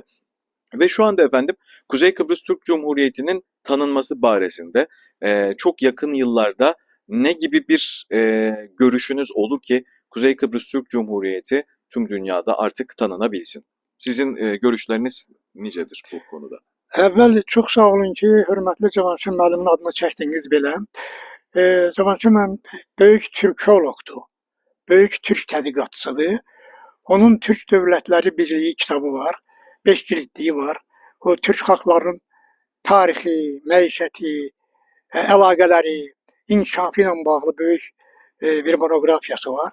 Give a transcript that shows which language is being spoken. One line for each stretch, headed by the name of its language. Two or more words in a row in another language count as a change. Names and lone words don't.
Turkish: Ve şu anda efendim Kuzey Kıbrıs Türk Cumhuriyeti'nin tanınması baresinde çok yakın yıllarda ne gibi bir görüşünüz olur ki Kuzey Kıbrıs Türk Cumhuriyeti tüm dünyada artık tanınabilsin? Sizin görüşleriniz nicedir bu konuda?
Azerbaijani: Əvvəl çox sağ olun ki, hörmətli Cavanşir müəllimin adını çəkdiniz belə. Cavanşir müəllim böyük türkoloqdur, böyük türk tədqiqatçısıdır. Onun Türk Dövlətləri Birliyi kitabı var, 5 cildliyi var. O Türk xalqlarının tarixi, məişəti, əlaqələri, inkişafı ilə bağlı böyük bir monoqrafiyası var.